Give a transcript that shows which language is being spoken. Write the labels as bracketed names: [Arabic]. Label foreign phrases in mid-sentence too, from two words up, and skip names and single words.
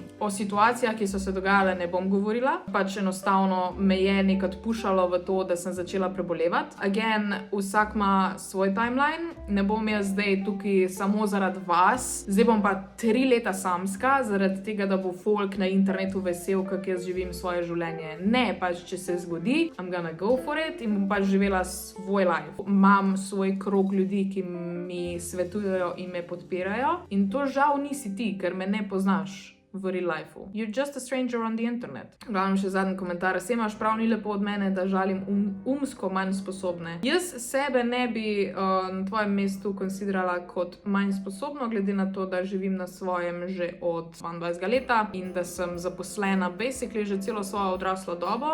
[Slovenian] O situacijah, ki so se dogajale, ne bom govorila, pač enostavno me je nekaj pušalo v to, da sem začela prebolevati. Again, vsak ima svoj timeline, ne bom jaz zdaj tukaj samo zaradi vas, zdaj bom pa 3 leta samska, zaradi tega, da bo folk na internetu vesel, kako jaz živim svoje življenje. Ne, pač če se zgodi, [English] I'm gonna go for it [Slovenian] in bom pač živela svoj life. Imam svoj krog ljudi, ki mi svetujejo in me podpirajo in to žal nisi ti, ker me ne poznaš v [English] real lifeu. You're just a stranger on the internet. [Slovenian] Glavno še zadnji komentar. Vse imaš prav, ni lepo od mene, da žalim umsko manj sposobne. Jaz sebe ne bi na tvojem mestu konsiderala kot manj sposobno, glede na to, da živim na svojem že od 22 leta in da sem zaposlena basically že celo svojo odraslo dobo.